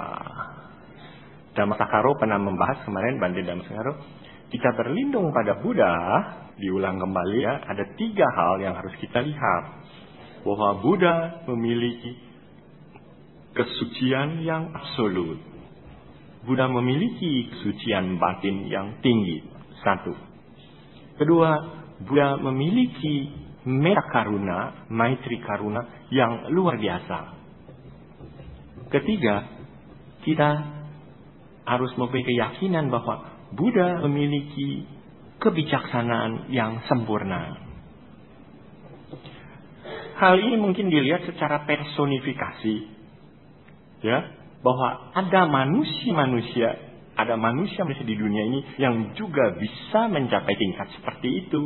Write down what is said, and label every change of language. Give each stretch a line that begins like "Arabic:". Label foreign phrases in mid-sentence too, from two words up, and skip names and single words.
Indonesian: Dhamma Sakaro pernah membahas kemarin, Bante Dhamma Sakaro, kita berlindung pada Buddha, diulang kembali ya, ada 3 hal yang harus kita lihat. Bahwa Buddha memiliki kesucian yang absolut. Buddha memiliki kesucian batin yang tinggi. 1. Kedua, Buddha memiliki
Pali: metta karuna,
Sanskrit: maitri karuna
Indonesian: yang luar biasa. Ketiga, kita harus memiliki keyakinan bahwa Buddha memiliki kebijaksanaan yang sempurna. Hal ini mungkin dilihat secara personifikasi, ya, bahwa ada manusia di dunia ini yang juga bisa mencapai tingkat seperti itu.